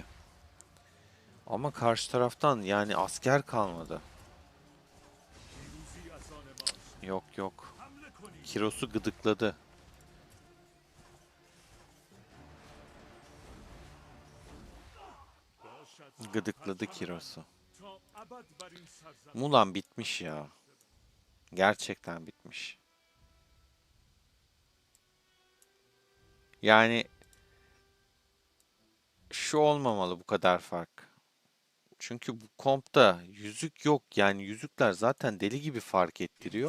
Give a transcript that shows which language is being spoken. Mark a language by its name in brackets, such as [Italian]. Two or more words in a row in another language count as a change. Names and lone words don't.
[Turkish] Ama karşı taraftan yani asker kalmadı. [Persian] پیروزی از آن ماست. [Turkish] Yok yok. [Persian] حمله کنید. [Turkish] Kiros'u gıdıkladı. [Persian] باشد [Turkish] Gıdıkladı [Persian] سرفرازان [Turkish] Kiros'u. [Persian] تا ابد بر این سرزمین [Turkish] Mulan bitmiş ya. Gerçekten bitmiş. Yani şu olmamalı bu kadar fark. Çünkü bu kompta yüzük yok. Yani yüzükler zaten deli gibi fark ettiriyor.